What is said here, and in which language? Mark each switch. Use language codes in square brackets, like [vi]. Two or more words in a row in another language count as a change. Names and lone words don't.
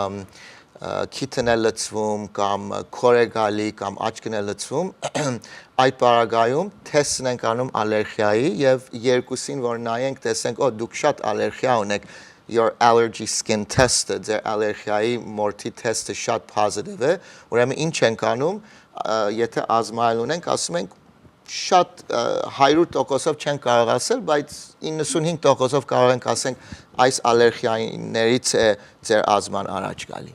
[hy] քիթն է լցվում կամ քոր է գալի կամ աչքն է լցվում, այդ պարագայում թեստն ենք անում ալերգիայի եւ երկուսին որ նայենք տեսենք, դուք շատ ալերգիա ունեք, [en] your allergy skin test-ը, [hy] ձեր ալերգիայի մորթի թեստը շատ positive է, ուրեմն ինչ ենք անում, եթե ազմայել ունենք, ասում ենք շատ 100%-ով չեն կարող ասել, բայց 95%-ով կարող ենք ասենք այս ալերգիաներից է ձեր ազման առաջ գալի։